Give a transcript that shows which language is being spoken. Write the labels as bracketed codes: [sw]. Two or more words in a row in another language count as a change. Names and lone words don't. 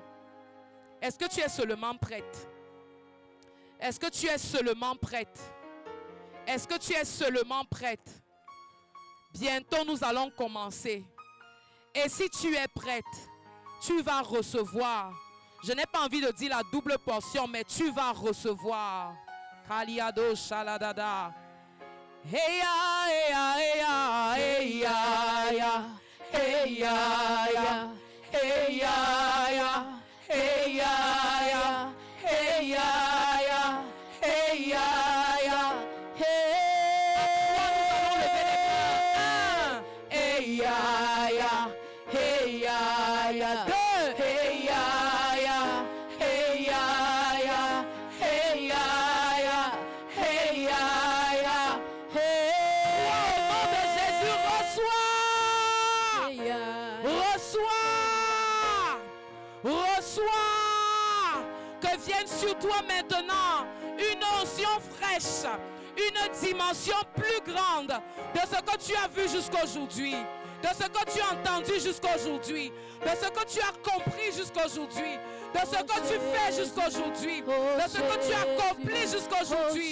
[fr] Est-ce que tu es seulement prête? Est-ce que tu es seulement prête? Est-ce que tu es seulement prête? Bientôt, nous allons commencer. Et si tu es prête, tu vas recevoir. Je n'ai pas envie de dire la double portion, mais tu vas recevoir. Kaliado shaladada. Hey ya, hey ya, hey ya, hey ya, ya. Hey ya, ya. Hey ya, ya. Hey ya, ya. Hey ya, ya. Hey ya, ya. Hey ya, ya. Hey ya, ya. Deux. Hey ya, ya. Hey ya, ya. Hey ya, ya. Hey ya, ya. Hey. Au nom de Jésus, reçois. Hey, Reçois. Reçois. Que vienne sur toi maintenant une onction fraîche, une dimension plus grande de ce que tu as vu jusqu'aujourd'hui, de ce que tu as entendu jusqu'aujourd'hui, de ce que tu as compris jusqu'aujourd'hui, de ce que tu fais jusqu'aujourd'hui, de ce que tu as accompli jusqu'aujourd'hui.